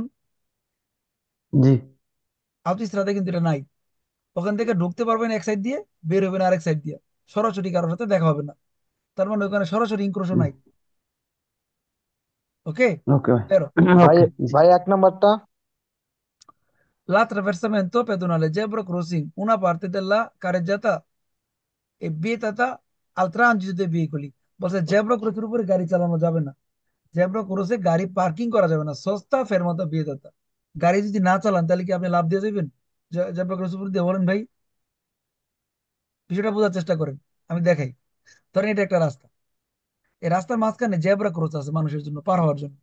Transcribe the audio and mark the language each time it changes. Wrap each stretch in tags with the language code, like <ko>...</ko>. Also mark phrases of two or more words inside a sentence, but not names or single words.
<bn>জি। আউতিস্ত্রাদা কিন্তু এটা নাই। ওখান থেকে ঢুকতে পারবেন এক সাইড দিয়ে, বের হবেন আরেক সাইড দিয়ে, সরাসরি কারোর সাথে দেখা হবে না। তার মানে ওখানে সরাসরি ইনক্রোশও জি। নাই। ওকে, ওকে pero ভাই ওকে। ভাই 1 নম্বরটা।</bn> <it>l'attraversamento pedonale</it> <en>zebra crossing</en> <it>una parte della carreggiata è vietata al transito dei veicoli।</it> <bn>বলছে জেব্রা ক্রসের উপরে গাড়ি চালানো যাবে না, জেব্রা ক্রসে গাড়ি পার্কিং করা যাবে না,</bn> <it>sosta fermata vietata.</it> <bn>গাড়ি যদি না চালান তাহলে কি আপনি লাভ দিয়ে যাবেন জেব্রা ক্রসের উপর দিয়ে? বলেন ভাই, বিষয়টা বোঝার চেষ্টা করেন, আমি দেখাই। ধরেন এটা একটা রাস্তা, এই রাস্তার মাঝখানে জেব্রা ক্রস আছে মানুষের জন্য পার হওয়ার জন্য।</bn>